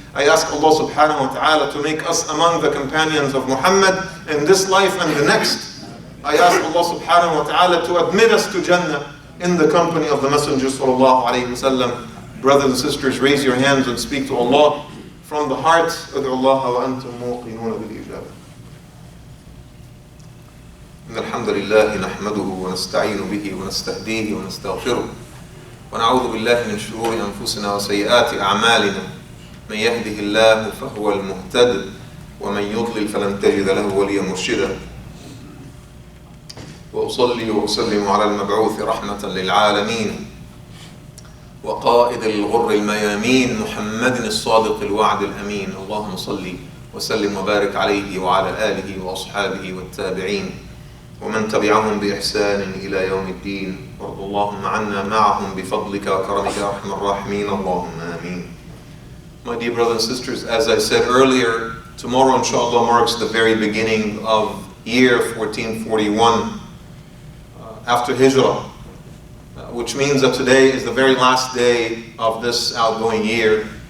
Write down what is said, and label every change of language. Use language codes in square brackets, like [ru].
[en] I ask Allah subhanahu wa ta'ala to make us among the companions of Muhammad in this life and the next. I ask Allah subhanahu wa ta'ala to admit us to Jannah in the company of the Messenger sallallahu alayhi wa sallam. Brothers and sisters, raise your hands and speak to Allah from the heart. [ar] أدعو الله وأنتم موقنون بالإجابة. إن الحمد لله نحمده ونستعين به ونستهديه ونستغفره ونعوذ بالله من شرور أنفسنا وسيئات أعمالنا من يهده الله فهو المهتد ومن يضلل فلن تجد له وليا مرشدا وأصلي وأسلم على المبعوث رحمة للعالمين وقائد الغر الميامين محمد الصادق الوعد الأمين. اللهم صل وسلم وبارك عليه وعلى آله وأصحابه والتابعين ومن تبعهم بإحسان إلى يوم الدين. وارض اللهم عنا معهم بفضلك وكرمك يا أرحم الراحمين. اللهم آمين. [en] My dear brothers and sisters, as I said earlier, tomorrow inshallah marks the very beginning of year 1441 after Hijra, which means that today is the very last day of this outgoing year.